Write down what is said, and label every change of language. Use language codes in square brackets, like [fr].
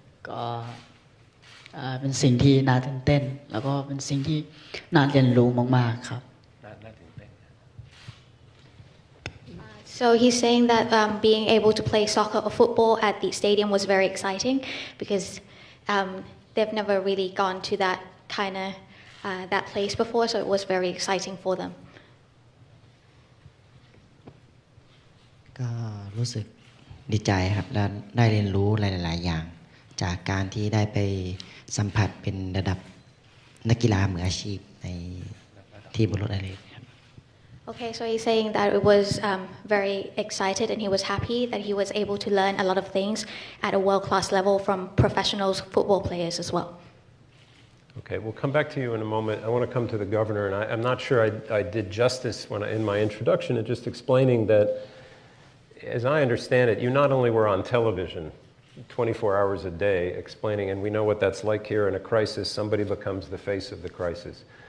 [th] ก็เป็นสิ่งที่น่าตื่นเต้นแล้วก็เป็นสิ่งที่น่าเรียนรู้มากๆครับ [en] So he's saying that being able to play soccer or football at the stadium was very exciting because they've never really gone to that kind of that place before, so it was very exciting for them. [th] ก็รู้สึกดีใจครับและได้เรียนรู้หลายๆอย่างจากการที่ได้ไปสัมผัสเป็นระดับนักกีฬามืออาชีพในที่บนรถไอเรน [en] Okay, so he's saying that it was very excited and he was happy that he was able to learn a lot of things at a world-class level from professional football players as well. Okay, we'll come back to you in a moment. I want to come to the governor, and I'm not sure I did justice in my introduction in just explaining that, as I understand it, you not only were on television 24 hours a day explaining, and we know what that's like here in a crisis, somebody becomes the face of the crisis.